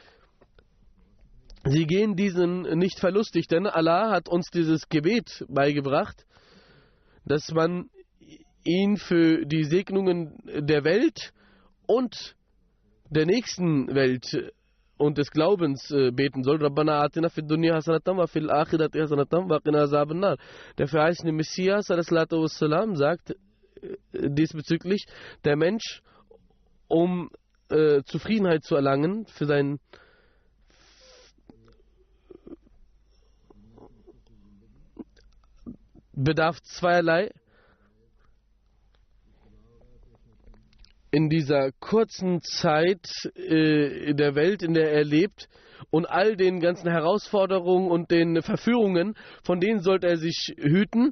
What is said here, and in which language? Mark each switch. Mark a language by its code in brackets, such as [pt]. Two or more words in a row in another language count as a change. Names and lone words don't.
[de] Sie gehen diesen nicht verlustig, denn Allah hat uns dieses Gebet beigebracht, dass man ihn für die Segnungen der Welt und der nächsten Welt und des Glaubens beten soll. [ar] ربنا آتنا في الدنيا حسنة وفي الآخرة حسنة وقنا عذاب النار. [de] Der verheißene Messias [ar] صلى الله عليه وسلم [de] sagt diesbezüglich, der Mensch, um Zufriedenheit zu erlangen für sein bedarf zweierlei. In dieser kurzen Zeit der Welt, in der er lebt, und all den ganzen Herausforderungen und den Verführungen, von denen sollte er sich hüten.